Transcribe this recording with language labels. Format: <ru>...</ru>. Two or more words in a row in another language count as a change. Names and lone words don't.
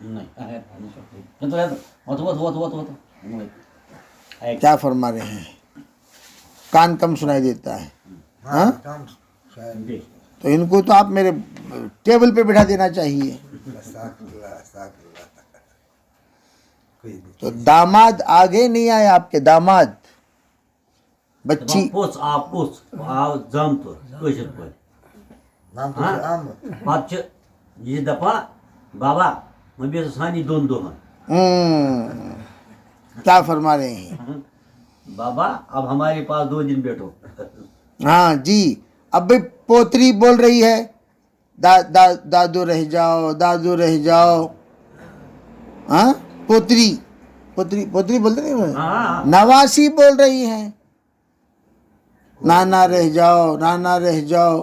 <ur>کیا فرما رہے ہیں، کان کم سنائی دیتا ہے. ہاں تو ان کو تو آپ میرے ٹیبل پہ بٹھا دینا چاہیے. تو داماد آگے نہیں آئے، آپ کے داماد بچی</ur> <ks>پوٚژھ آو زامتُر کٲشِر پٲٹھۍ پَتہٕ چھِ یہِ دَپان بابا وۄنۍ بیٚہہ سانی 2 دۄہَن</ks> <ur>کیا فرما رہے ہیں؟ بابا اب ہمارے پاس 2 دن بیٹھو. ہاں جی. اب بھی پوتری بول رہی ہے دادو رہ جاؤ، دادو رہ جاؤ. ہاں پوتری بولتے نہیں، نواسی بول رہی ہیں نانا رہ جاؤ، نانا رہ جاؤ.</ur>